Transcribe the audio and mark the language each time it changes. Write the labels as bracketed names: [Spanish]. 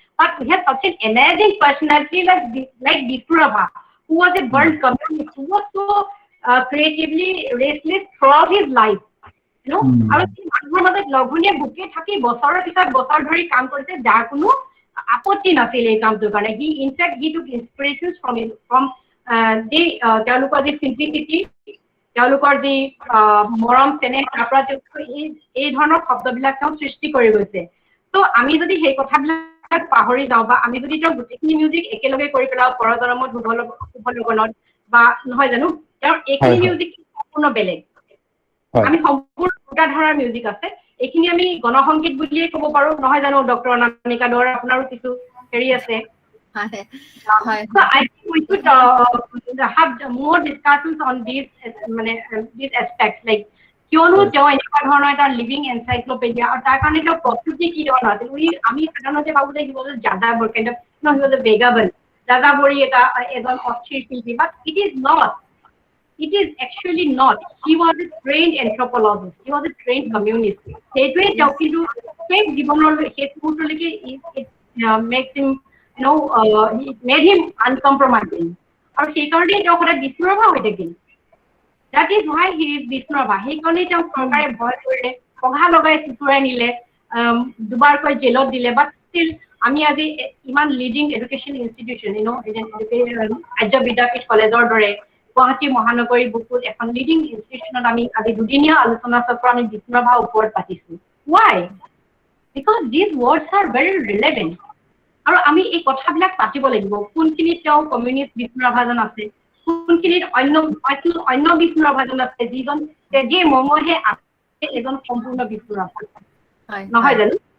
[English] But we have such an amazing personality like Vishnu Rabha, who was a burnt communist, who was so creatively restless throughout his life. [Assamese] আৰু মানুহৰ মাজত লঘোণে বুকে থাকি বছৰৰ পিছত বছৰ ধৰি কাম কৰিছে, যাৰ কোনো আপত্তি নাছিল এই কামটোৰ কাৰণে। [English] He took inspirations from [Assamese] তেওঁলোকৰ যি simplicity, তেওঁলোকৰ যি মৰম চেনেহ, তাৰ পৰা এই ধৰণৰ শব্দবিলাক তেওঁ সৃষ্টি কৰি গৈছে। ত' আমি যদি সেই কথাবিলাক পাহৰি যাওঁ, বা আমি যদি তেওঁ গোটেইখিনি মিউজিক একেলগে কৰি পেলাওঁ, পৰজনমত শুভ লগনত, বা নহয় জানো, তেওঁৰ এইখিনি মিউজিক সম্পূৰ্ণ বেলেগ। আমি সম্পূৰ্ণ দুটা ধাৰাৰ মিউজিক আছে, এইখিনি আমি গণসংগীত বুলিয়ে ক'ব পাৰো, নহয় জানো ডক্টৰ অনামিকা দৰ? আপোনাৰো কিছু হেৰি আছে। [English] So I think we should have more discussions on these aspects, [Assamese] like কিয়নো তেওঁ এনেকুৱা ধৰণৰ এটা লিভিং এনচাইক্লোপেডিয়া, আৰু তাৰ কাৰণে তেওঁ প্ৰস্তুতি কি ধৰণৰ আছিল। আমি সাধাৰণতে ভাবো যে [English] he was a যাযাবৰ kind of, no, he was a vagabond, [Assamese] যাযাবৰী এজন অস্থিৰ শিল্পী, [English] but it is not. It is actually not. He was a trained anthropologist. He was a trained communist. [Assamese] সেইটোৱে তেওঁ কিন্তু সেই জীৱনৰ শেষ মুহূৰ্তলৈকে [English] it makes him, it made him uncompromising. [Assamese] আৰু সেইকাৰণে তেওঁ সদায় বিষ্ণু ৰাভা হৈ থাকিল। [English] That is why he is Vishnu Rabha. [Assamese] সেইকাৰণে তেওঁক চৰকাৰে ভয় কৰিলে, পঘা লগাই চুচুৰাই নিলে, দুবাৰকৈ জেলত দিলে, [English] but still [Assamese] আমি আজি ইমান [English] leading education institution, [Assamese] Arya Vidyapeeth কলেজৰ দৰে গুৱাহাটী মহানগৰী বুকুত এখন লিডিং ইনষ্টিটিউশ্যনত আমি আজি দুদিনীয়া আলোচনা চক্ৰ আমি বিষ্ণু ৰাভাৰ ওপৰত পাতিছো। [English] Why? Because these words are very relevant. [Assamese] আৰু আমি এই কথাবিলাক পাতিব লাগিব, কোনখিনিত তেওঁ কমিউনিষ্ট বিষ্ণু ৰাভাজন আছে, কোনখিনিত অন্য বিষ্ণু ৰাভাজন আছে, যিজন তেজে মঙহে আছে এজন সম্পূৰ্ণ বিষ্ণু ৰাভা, নহয় জানো?